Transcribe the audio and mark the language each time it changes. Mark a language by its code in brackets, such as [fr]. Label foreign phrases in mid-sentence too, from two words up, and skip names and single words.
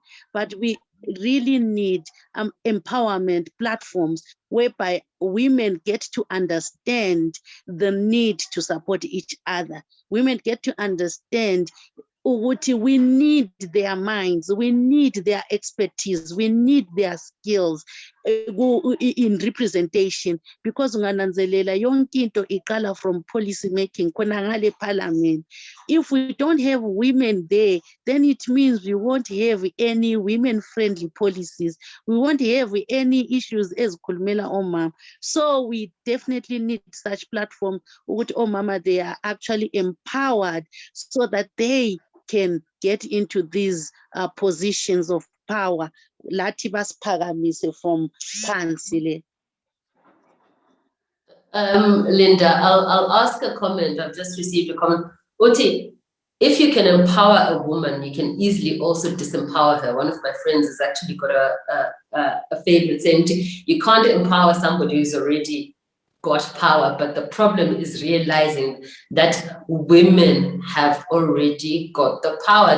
[en] But we really need empowerment platforms whereby women get to understand the need to support each other. Women get to understand we need their minds, we need their expertise, we need their skills in representation, because [nd] ungananzelela yonke into iqala [en] from policy making [nd] khona ngale parliament. [en] If we don't have women there, then it means we won't have any women-friendly policies. We won't have any issues as [nd] kulmela omama. [en] So we definitely need such platform with omama. They are actually empowered so that they can get into these positions of power. [nd] Lathi basiphakamise from phansi. [en] Linda, I'll ask a comment. I've just received a comment. Oti, if you can empower a woman, you can easily also disempower her. One of my friends has actually got a favorite saying, you can't empower somebody who's already got power, but the problem is realizing that women have already got the power.